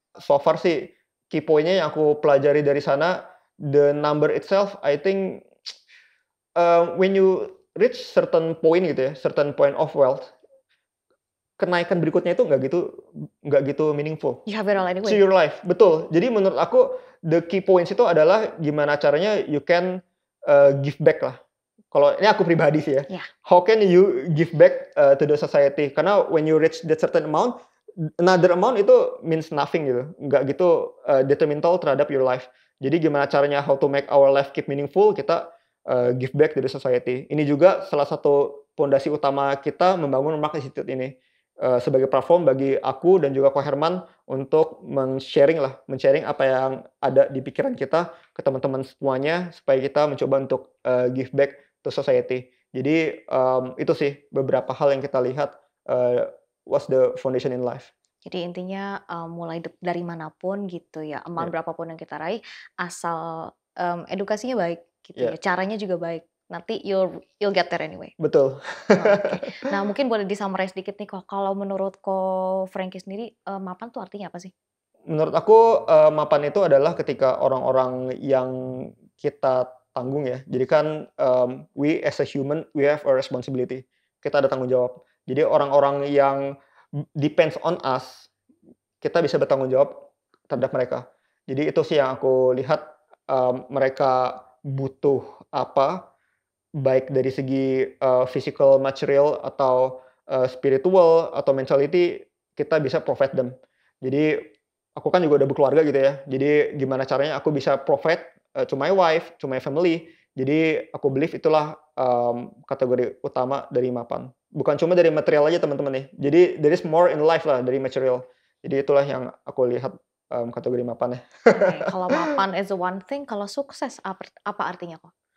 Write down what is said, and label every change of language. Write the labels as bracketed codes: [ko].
[en] So far sih key point-nya [id] yang aku pelajari dari sana, [en] the number itself, I think when you reach certain point gitu ya, certain point of wealth, [id] kenaikan berikutnya itu nggak gitu [en] meaningful. You have it all anyway. To your life, betul. [id] Jadi menurut aku the key points itu adalah gimana caranya [en] you can give back [id] lah. Kalau ini aku pribadi sih ya. [en] Yeah. How can you give back to the society? Karena when you reach that certain amount, another amount itu means nothing gitu. Nggak gitu detrimental terhadap your life. [id] Jadi gimana caranya [en] how to make our life keep meaningful, kita give back to the society. [id] Ini juga salah satu pondasi utama kita membangun Mark Institute ini. Sebagai platform bagi aku dan juga Ko Herman untuk men-sharing apa yang ada di pikiran kita ke teman-teman semuanya, supaya kita mencoba untuk [en] give back to society. [id] Jadi itu sih beberapa hal yang kita lihat [en] what's the foundation in life. [id] Jadi intinya mulai dari manapun gitu ya, amount berapapun yang kita raih, asal edukasinya baik gitu ya, caranya juga baik. [en] Nanti you'll get there anyway. [id] Betul. Okay. Nah mungkin boleh disummarize sedikit nih kok, kalau menurut Ko Franky sendiri mapan tuh artinya apa sih? Menurut aku mapan itu adalah ketika orang-orang yang kita tanggung ya. Jadi kan [en] we as a human, we have a responsibility. [id] Kita ada tanggung jawab. Jadi orang-orang yang depends on us, kita bisa bertanggung jawab terhadap mereka. Jadi itu sih yang aku lihat, mereka butuh apa, baik dari segi physical, material, atau spiritual, atau mentality, kita bisa [en] provide them. [id] Jadi aku kan juga udah berkeluarga gitu ya. Jadi gimana caranya aku bisa [en] provide to my wife, to my family. [id] Jadi aku believe itulah kategori utama dari mapan. Bukan cuma dari material aja teman-teman nih. Jadi [en] there is more in life [id] lah dari material. Jadi itulah yang aku lihat kategori mapan ya. Okay, kalau mapan [en] is the one thing, [id] kalau sukses apa artinya kok?